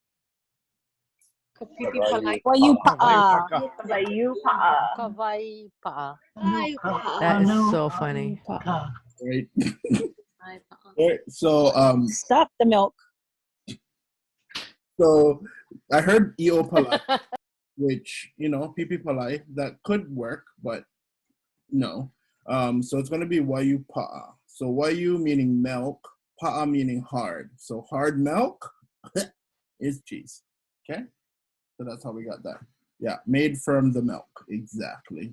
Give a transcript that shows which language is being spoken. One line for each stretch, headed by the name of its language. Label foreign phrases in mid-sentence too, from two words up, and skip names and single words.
English: Waiupa'a. That is so funny. Right. Right. So stop the milk. So I heard ʻIʻopalai, which, you know,
Hawaiian: pipi palai,
English: that could work, but no. So it's going to be waiupa'a. So waiu meaning milk, pa'a meaning hard. So hard milk is cheese. Okay? So that's how we got that. Yeah, made from the milk. Exactly.